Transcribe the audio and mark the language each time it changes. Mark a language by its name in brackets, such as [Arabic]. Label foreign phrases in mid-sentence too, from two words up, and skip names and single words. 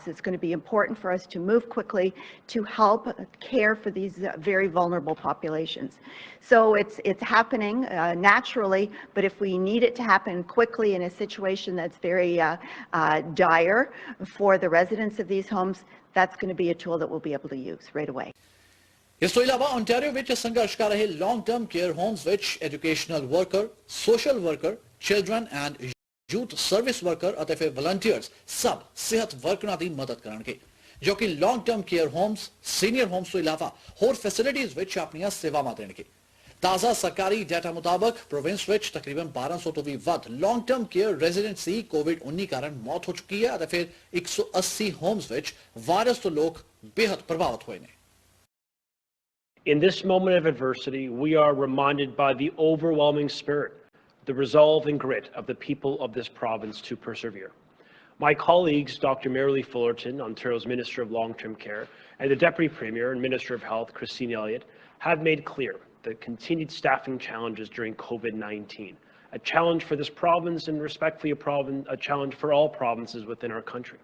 [English] It's going to be important for us to move quickly to help care for these very vulnerable populations. So it's happening naturally, but if we need it to happen quickly in a situation that's very dire for the residents of these homes, that's going to be a tool that we'll be able to use right away. [Punjabi] ਇਸ ਤੋਂ ਇਲਾਵਾ ontario ਵਿੱਚ ਸੰਘਰਸ਼ ਕਰ ਰਹੇ [English] long term care homes [Punjabi] ਵਿੱਚ [English] educational worker, social worker, children and youth service worker [Punjabi] ਅਤੇ ਫਿਰ volunteers ਸਭ ਸਿਹਤ ਵਰਕਰਾਂ ਦੀ ਮਦਦ ਕਰਨਗੇ ਜੋ ਕਿ [English] long term care homes, senior homes [Punjabi] ਤੋਂ ਇਲਾਵਾ ਹੋਰ facilities ਵਿੱਚ ਆਪਣੀਆਂ ਸੇਵਾਵਾਂ ਦੇਣਗੇ। ਤਾਜ਼ਾ ਸਰਕਾਰੀ ਡਾਟਾ ਮੁਤਾਬਕ ਪ੍ਰੋਵਿੰਸ ਵਿੱਚ ਤਕਰੀਬਨ 1200 ਤੋਂ ਵੀ ਵੱਧ [English] long term care residents [Punjabi] ਦੀ COVID-19 ਕਾਰਨ ਮੌਤ ਹੋ ਚੁੱਕੀ ਹੈ ਅਤੇ ਫਿਰ 180 ਹੋਮਸ ਵਿੱਚ ਵਾਇਰਸ ਤੋਂ ਲੋਕ ਬੇहद ਪ੍ਰਭਾਵਿਤ ਹੋਏ ਨੇ। [English] In this moment of adversity, we are reminded by the overwhelming spirit, the resolve and grit of the people of this province to persevere. My colleagues, Dr. Marilee Fullerton, Ontario's Minister of Long-Term Care, and the Deputy Premier and Minister of Health, Christine Elliott, have made clear the continued staffing challenges during COVID-19, a challenge for this province and respectfully a challenge for all provinces within our country.